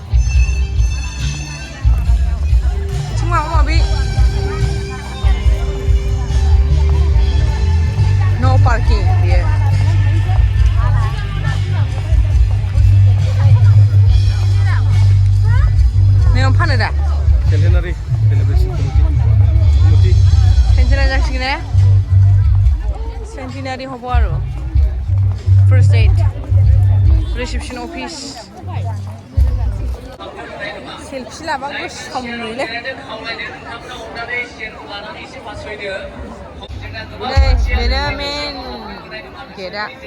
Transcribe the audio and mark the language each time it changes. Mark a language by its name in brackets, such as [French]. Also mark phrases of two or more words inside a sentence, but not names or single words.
[Bodo] बिथिं माबा माबि [English] no parking [Bodo] बेयो नों फानो दा [English] Centenary celebration committee [Bodo] सेन्टिनारि जासिगोन ने [English] centenary hub [Bodo] आरो [English] first aid reception office [Bodo] सेल्फि लाबा गोसोम नुयोलै नै बेनो मेन गेटआ